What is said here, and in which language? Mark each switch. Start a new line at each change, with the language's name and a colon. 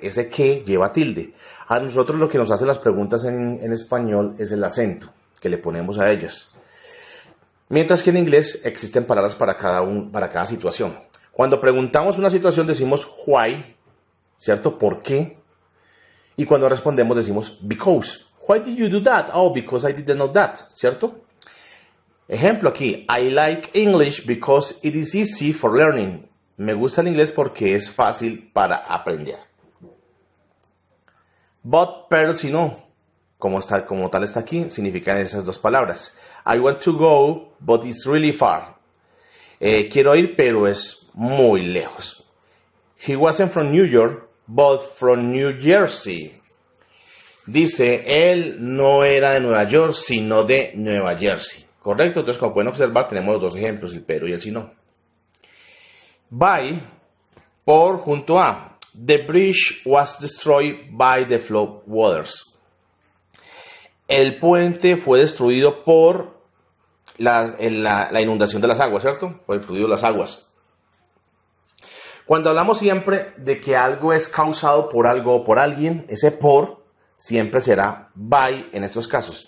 Spanish: Ese qué lleva tilde. A nosotros lo que nos hacen las preguntas en español es el acento que le ponemos a ellas. Mientras que en inglés existen palabras para cada situación. Cuando preguntamos una situación decimos why, ¿cierto? ¿Por qué? Y cuando respondemos decimos because.
English: Why did you do that? Oh, because I didn't know that, ¿cierto?
Spanish: Ejemplo aquí,
English: I like English because it is easy for learning.
Spanish: Me gusta el inglés porque es fácil para aprender. But, pero si no, como tal está aquí, significan esas dos palabras.
English: I want to go, but it's really far.
Spanish: Quiero ir, pero es muy lejos.
English: He wasn't from New York, but from New Jersey.
Spanish: Dice, él no era de Nueva York, sino de Nueva Jersey. ¿Correcto? Entonces, como pueden observar, tenemos los dos ejemplos, el pero y el si no. By, por, junto a.
English: The bridge was destroyed by the flood waters.
Spanish: El puente fue destruido por la inundación de las aguas, ¿cierto? Por el fluido de las aguas. Cuando hablamos siempre de que algo es causado por algo o por alguien, ese por siempre será by en estos casos.